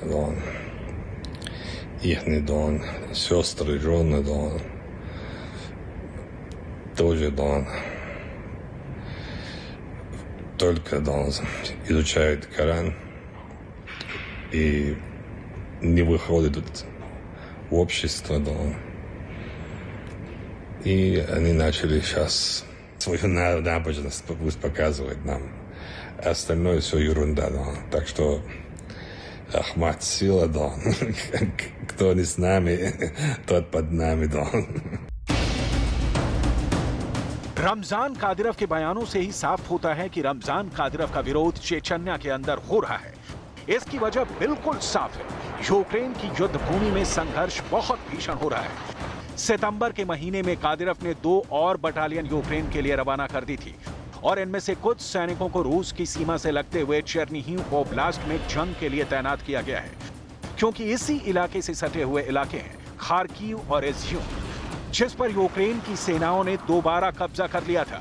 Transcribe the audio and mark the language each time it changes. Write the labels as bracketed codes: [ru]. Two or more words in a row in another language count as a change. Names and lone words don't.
[ru] их сестры, жены, тоже только изучают Коран и не выходят в общество, и они начали сейчас свою набожность пусть показывать нам. Остальное все ерунда, так что Ахмад сила, кто не с нами, тот под нами, [hi] रमजान कादिरव के बयानों से ही साफ होता है कि रमजान कादिरव का विरोध चेचन्या के अंदर हो रहा है। इसकी वजह बिल्कुल साफ है। यूक्रेन की युद्ध भूमि में संघर्ष बहुत भीषण हो रहा है। सितंबर के महीने में कादिरव ने 2 और बटालियन यूक्रेन के लिए रवाना कर दी थी और इनमें से कुछ सैनिकों को रूस की सीमा से लगते हुए चेर्निहिव ओब्लास्ट में जंग के लिए तैनात किया गया है, क्योंकि इसी इलाके से सटे हुए इलाके हैं खार्किव और इज्यूम, जिस पर यूक्रेन की सेनाओं ने दोबारा कब्जा कर लिया था।